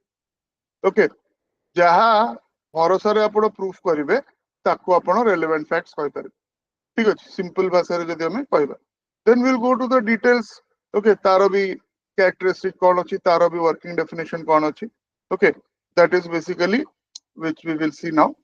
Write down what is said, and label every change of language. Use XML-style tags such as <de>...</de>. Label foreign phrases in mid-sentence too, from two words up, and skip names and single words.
<or>ଓକେ, ଯାହା ଭରସାରେ ଆପଣ proof କରିବେ ତାକୁ ଆପଣ</or> <en>relevant facts</en> <or>କହିପାରିବେ। ଠିକ ଅଛି, simple ଭାଷାରେ ଯଦି ଆମେ କହିବା,</or> <en>then we'll go to the details.</en> <or>ଓକେ, ତାର ବି characteristic କଣ ଅଛି, ତାର ବି</or> <en>working definition</en> <or>କଣ ଅଛି। ଓକେ,</or> <en>that is basically which we will see now.</en>